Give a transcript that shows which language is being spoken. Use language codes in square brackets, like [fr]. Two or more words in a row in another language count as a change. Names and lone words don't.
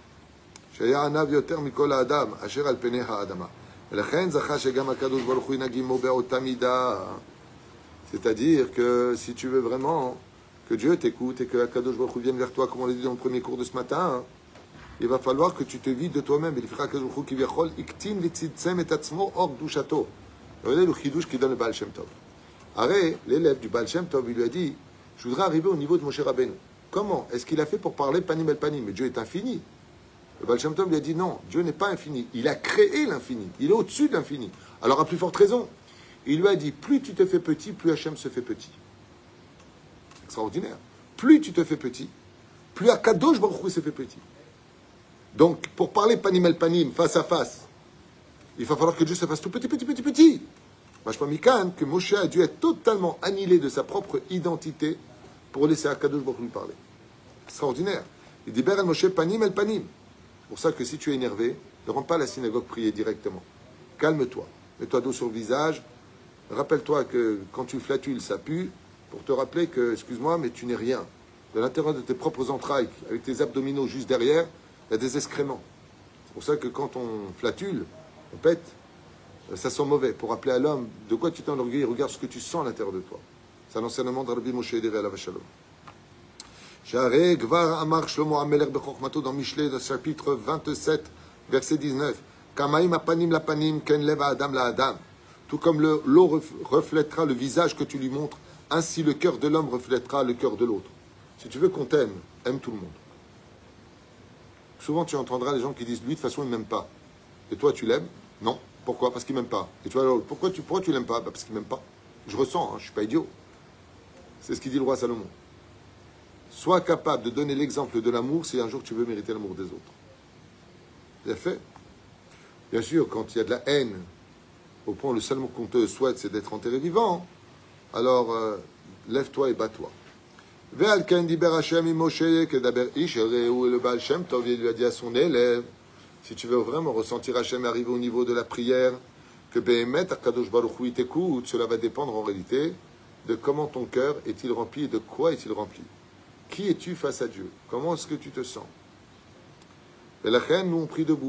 [fr] C'est-à-dire que si tu veux vraiment que Dieu t'écoute et que [he] הקדוש ברוך הוא [fr] vienne vers toi, comme on l'a dit dans le premier cours de ce matin, il va falloir que tu te vides de toi-même. Regardez le chidouche qui donne le Baal Shem Tov. Arrête, l'élève du Baal Shem Tov, il lui a dit, je voudrais arriver au niveau de Moshe Rabbeinu. Comment? Est-ce qu'il a fait pour parler [he] פנים אל פנים? [fr] Mais Dieu est infini. Le Baal Shem Tov lui a dit non, Dieu n'est pas infini. Il a créé l'infini. Il est au-dessus de l'infini. Alors à plus forte raison, il lui a dit, plus tu te fais petit, plus Hachem se fait petit. Extraordinaire. Plus tu te fais petit, plus [he] הקדוש ברוך הוא [fr] se fait petit. Donc, pour parler [he] פנים אל פנים, [fr] face à face, il va falloir que Dieu se fasse tout petit, petit, petit, petit. [he] משמע מכאן, [fr] que Moshe a dû être totalement annihilé de sa propre identité pour laisser [he] הקדוש ברוך הוא [fr] lui parler. Extraordinaire. Il dit, Ber Moshe [he] פנים אל פנים. [fr] C'est pour ça que si tu es énervé, ne rentre pas à la synagogue prier directement. Calme-toi. Mets-toi d'eau sur le visage. Rappelle-toi que quand tu flatules, ça pue. Pour te rappeler que, excuse-moi, mais tu n'es rien. De l'intérieur de tes propres entrailles, avec tes abdominaux juste derrière, il y a des excréments. C'est pour ça que quand on flatule, on pète, ça sent mauvais. Pour rappeler à l'homme de quoi tu t'enorgueillis, regarde ce que tu sens à l'intérieur de toi. C'est un enseignement de Rabbi Moshe Ederi [he] עליו השלום. שערי גבר אמר שלמה המלך בחכמתו [fr] dans Mishlei, dans le chapitre 27, verset 19. [he] כמים הפנים לפנים כן לב האדם לאדם. [fr] Tout comme l'eau reflètera le visage que tu lui montres, ainsi le cœur de l'homme reflètera le cœur de l'autre. Si tu veux qu'on t'aime, aime tout le monde. Souvent, tu entendras les gens qui disent, lui, de toute façon, il ne m'aime pas. Et toi, tu l'aimes? Non. Pourquoi? Parce qu'il ne m'aime pas. Et toi, alors, pourquoi tu l'aimes pas? Parce qu'il ne m'aime pas. Je ressens, je ne suis pas idiot. C'est ce qu'il dit le roi Salomon. Sois capable de donner l'exemple de l'amour si un jour tu veux mériter l'amour des autres. Bien fait. Bien sûr, quand il y a de la haine, au point où le seul mot qu'on te souhaite, c'est d'être enterré vivant, alors lève-toi et bats-toi. [he] ועל כן דבר השם עם משה כדבר איש [fr] où le Baal Shem Tov lui a dit à son élève, si tu veux vraiment ressentir Hashem arriver au niveau de la prière, que [he] באמת הקדוש ברוך הוא [fr] t'écoute, cela va dépendre en réalité de comment ton cœur est-il rempli et de quoi est-il rempli. Qui es-tu face à Dieu? Comment est-ce que tu te sens? Et la reine, nous on prie debout.